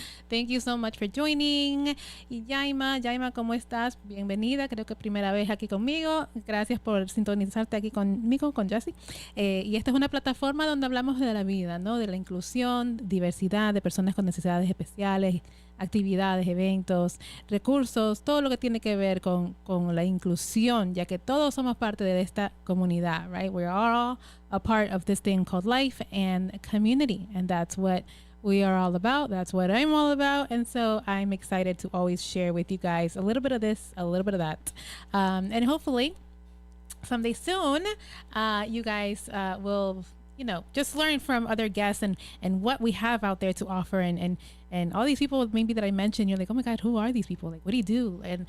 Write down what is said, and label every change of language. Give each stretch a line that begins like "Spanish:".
English: Thank you so much for joining.
Spanish: Y Yaima, ¿cómo estás? Bienvenida, creo que primera vez aquí conmigo. Gracias por sintonizarte aquí conmigo, con Jesse. Y esta es una plataforma donde hablamos de la vida, ¿no? De la inclusión, diversidad de personas con necesidades especiales, actividades, eventos, recursos, todo lo que tiene que ver con la inclusión, ya que todos somos parte de esta comunidad, right?
English: We're all a part of this thing called life and community, and that's what we are all about. That's what I'm all about. And so I'm excited to always share with you guys a little bit of this, a little bit of that. And hopefully someday soon, you guys will just learn from other guests and what we have out there to offer and all these people maybe that I mentioned, you're like, oh my God, who are these people? Like, what do you do?